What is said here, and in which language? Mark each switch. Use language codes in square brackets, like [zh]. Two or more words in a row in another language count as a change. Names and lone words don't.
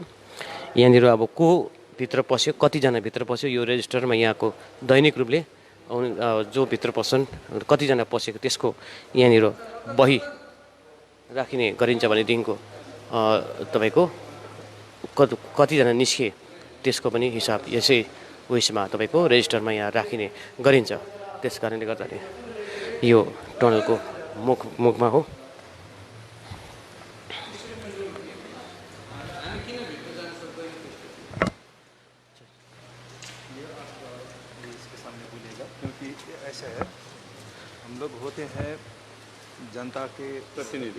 [ne] यहाँनिर अब को भित्र पस्यो, कतिजना भित्र पस्यो, यो रेजिस्टरमा यहाँको दैनिक रूपले जो भित्र पस्छन् कतिजना पसेको त्यसको यहाँनिर बही राखिने गरिन्छ भनेदेखिको तपाईँको कतिजना निस्के त्यसको पनि हिसाब यसै उयसमा तपाईँको रेजिस्टरमा यहाँ राखिने गरिन्छ। त्यस कारणले गर्दाखेरि यो टनलको मुखमा हो। [hi] क्योंकि ऐसा है, हम लोग होते हैं जनता के प्रतिनिधि।